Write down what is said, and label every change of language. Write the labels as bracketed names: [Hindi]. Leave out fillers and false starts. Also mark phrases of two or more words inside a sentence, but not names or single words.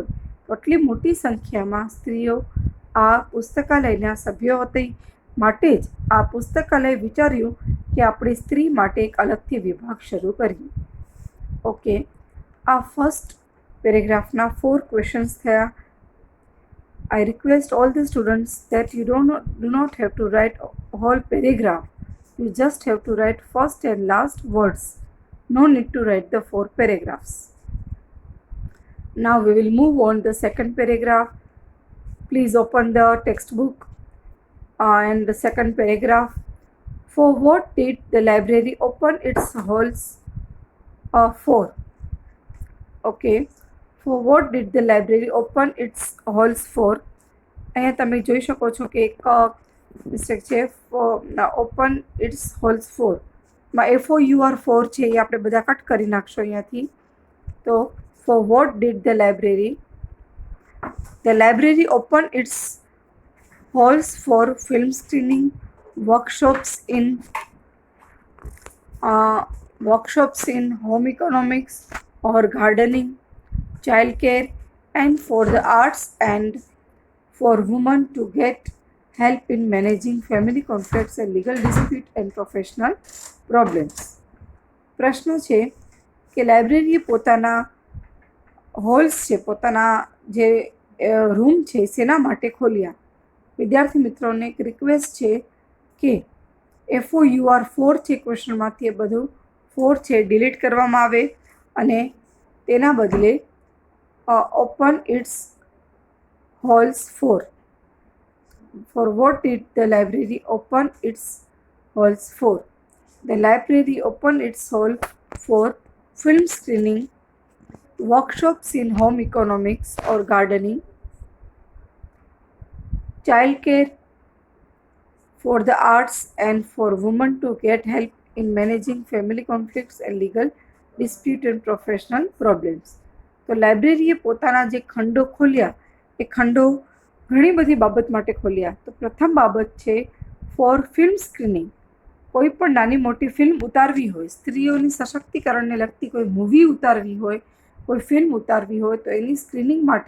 [Gujarati] તો આટલી મોટી સંખ્યામાં સ્ત્રીઓ આ પુસ્તકાલયના સભ્યો હતી, માટે જ આ પુસ્તકાલય વિચાર્યું કે આપણે સ્ત્રી માટે એક અલગથી વિભાગ શરૂ કરીએ. ઓકે, આ [English] first paragraphના [Gujarati] 4 ક્વેશ્ચન્સ થયા. [English] I request all the students that you do not have to write whole paragraph. You just have to write first and last words. No need to write the 4 paragraphs. Now we will move on the second paragraph. Please open the textbook and the second paragraph. For what did the library open its halls for? Okay. For what did the library open its halls for? [Gujarati] અહીંયા તમે જોઈ શકો છો કે એક મિસ્ટેક છે. [English] open its halls [Gujarati] 4 માં FOUR 4 છે એ આપણે બધા કટ કરી નાખશો અહીંયાથી. [English] તો for what did the library open its halls for film screening, workshops in home economics or gardening, childcare, and for the arts, and for women to get help in managing family conflicts and legal dispute and professional problems. [Gujarati] પ્રશ્ન છે કે લાઇબ્રેરીએ પોતાના હોલ્સ છે, પોતાના જે રૂમ છે શેના માટે ખોલ્યા. વિદ્યાર્થી મિત્રોને એક રિક્વેસ્ટ છે કે FOUR 4 છે ક્વેશ્ચનમાંથી એ બધું 4 છે ડિલીટ કરવામાં આવે અને તેના બદલે [English] open its halls [Gujarati] 4. [English] For what did the library open its halls 4? The library opened its hall for film screening, workshops in home economics or gardening, childcare, for the arts, and for women to get help in managing family conflicts and legal dispute and professional problems. [Gujarati] તો લાઇબ્રેરીએ પોતાના જે ખંડો ખોલ્યા એ ખંડો ઘણી બધી બાબત માટે ખોલ્યા. તો પ્રથમ બાબત છે [English] for film screening. [Gujarati] કોઈ પણ નાની મોટી ફિલ્મ ઉતારવી હોય, સ્ત્રીઓની સશક્તિકરણને લગતી કોઈ મૂવી ઉતારવી હોય, કોઈ ફિલ્મ ઉતારવી હોય તો એની સ્ક્રીનિંગ માટે.